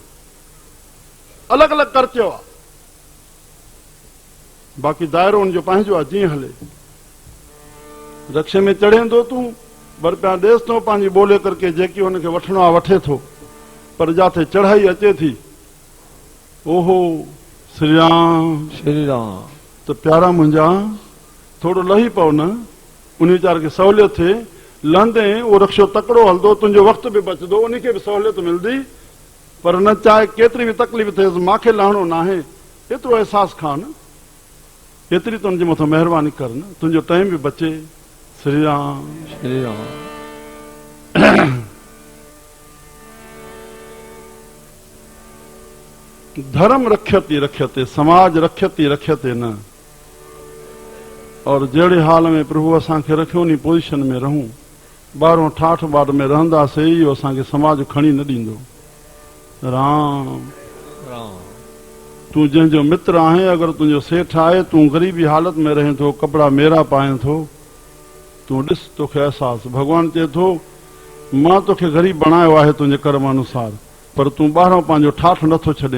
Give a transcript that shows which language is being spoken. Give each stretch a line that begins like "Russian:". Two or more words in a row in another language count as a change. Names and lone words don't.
Sindhi: अलॻि अलॻि कर्तव्य आहे। बाक़ी दाइरो हुनजो पंहिंजो आहे, जीअं हले। रक्शे में चढ़ेंदो तूं, बरपिया ॾेसि थो, पंहिंजी ॿोले करके जेकी हुनखे वठिणो आहे वठे थो। पर जिथे चढ़ाई अचे थी, ओहो श्री राम श्री राम। त प्यारा मुंहिंजा, थोरो लही पओ न, उन वीचारे खे सहूलियत थिए। लहंदे उहो रक्शो तकिड़ो हलंदो, तुंहिंजो वक़्तु बि बचंदो, उनखे बि सहूलियत मिलंदी। पर न चाहे केतिरी बि तकलीफ़ थिएसि, मूंखे लहणो न आहे, एतिरो अहसासु खा न। एतिरी तुंहिंजे मथां महिरबानी कर न, तुंहिंजो टाइम बि बचे। श्री राम श्री राम।
Sanskrit: धर्म रख्यति रख्यते, समाज रख्यति रख्यते न।
Sindhi: और जहिड़े हाल में प्रभु असांखे रखियो उन पोज़ीशन में रहूं। 12 ठाठ बाट में रहंदासीं, इहो असांखे समाज खणी न ॾींदो। राम राम। तूं जंहिंजो मित्र आहे, अगरि तुंहिंजो सेठ आहे, तूं ग़रीबी हालत में रहे थो, कपिड़ा मेरा पाए थो, तूं ॾिस, तोखे अहसासु। भॻवानु चए थो मां तोखे ग़रीब बणायो आहे तुंहिंजे कर्म अनुसार, पर तूं ॿाहिरों पंहिंजो ठाठ नथो छॾे।